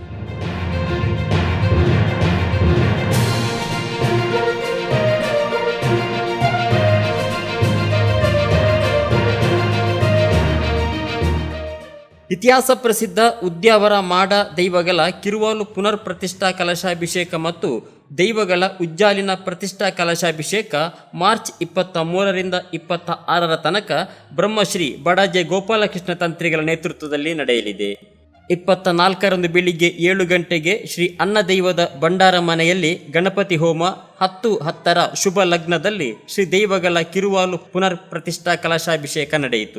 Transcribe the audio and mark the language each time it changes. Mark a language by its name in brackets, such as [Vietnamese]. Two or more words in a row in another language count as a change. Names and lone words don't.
[Kannada] ಇತಿಹಾಸ ಪ್ರಸಿದ್ಧ ಉದ್ಯಾವರ ಮಾಡ ದೈವಗಳ ಕಿರುವಾಲು ಪುನರ್ ಪ್ರತಿಷ್ಠಾ ಕಲಶಾಭಿಷೇಕ ಮತ್ತು ದೈವಗಳ ಉಜ್ಜಾಲಿನ ಪ್ರತಿಷ್ಠಾ ಕಲಶಾಭಿಷೇಕ ಮಾರ್ಚ್ 23ರಿಂದ 26ರ ತನಕ ಬ್ರಹ್ಮಶ್ರೀ ಬಡಾಜೆ ಗೋಪಾಲಕೃಷ್ಣ ತಂತ್ರಿಗಳ ನೇತೃತ್ವದಲ್ಲಿ ನಡೆಯಲಿದೆ. 24ರಂದು ಬೆಳಿಗ್ಗೆ 7 ಗಂಟೆಗೆ ಶ್ರೀ ಅನ್ನದೈವದ ಭಂಡಾರ ಮನೆಯಲ್ಲಿ ಗಣಪತಿ ಹೋಮ 10:10ರ ಶುಭ ಲಗ್ನದಲ್ಲಿ ಶ್ರೀ ದೈವಗಳ ಕಿರುವಾಲು ಪುನರ್ ಪ್ರತಿಷ್ಠಾ ಕಲಶಾಭಿಷೇಕ ನಡೆಯಿತು.